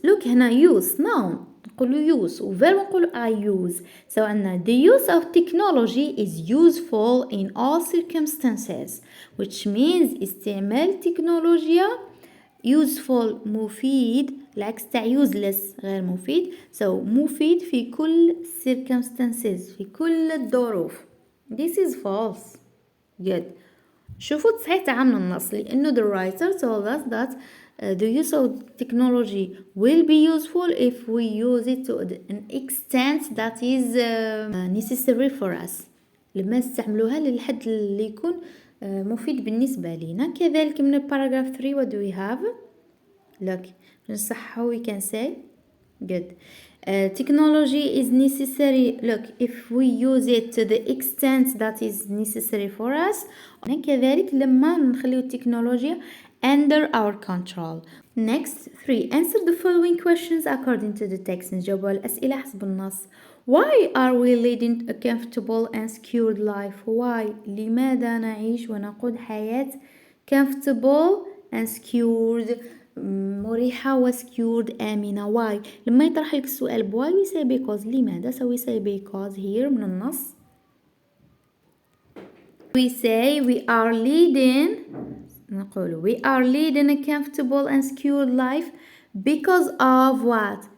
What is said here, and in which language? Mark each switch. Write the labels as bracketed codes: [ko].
[en] look هنا use noun نقولوا use وverb نقولوا I use. so عندنا the use of technology is useful in all circumstances which means [ar] استعمال التكنولوجيا [en] useful [ar] مفيد العكس تاع [en] useless [ar] غير مفيد. so مفيد في كل circumstances في كل الظروف. [en] this is false. good. [ar] شوفوا التصحيح تاع من النص لأنه [en] the writer told us that the use of technology will be useful if we use it to an extent that is necessary for us. [ar] لما نستعملوها للحد اللي يكون مفيد بالنسبة لنا. كذلك من [en] paragraph 3 what do we have. look [ar] نصححه [en] we can say good. technology is necessary. look if we use it to the extent that is necessary for us. [ar] كذلك لما نخليو التكنولوجيا [en] under our control. next 3 answer the following questions according to the text. [ar] نجاوب على الأسئلة حسب النص. [en] why are we leading a comfortable and secured life. [ar] why لماذا نعيش ونقود حياة [en] comfortable and secured [ar] مريحة و secured آمنة. [en] why [ar] لما يطرح لك السؤال [en] why we say because [ar] لماذا [en] so we say because here [ar] من النص [en] we say we are leading [ar] نقول [en] we are leading a comfortable and secure life because of what?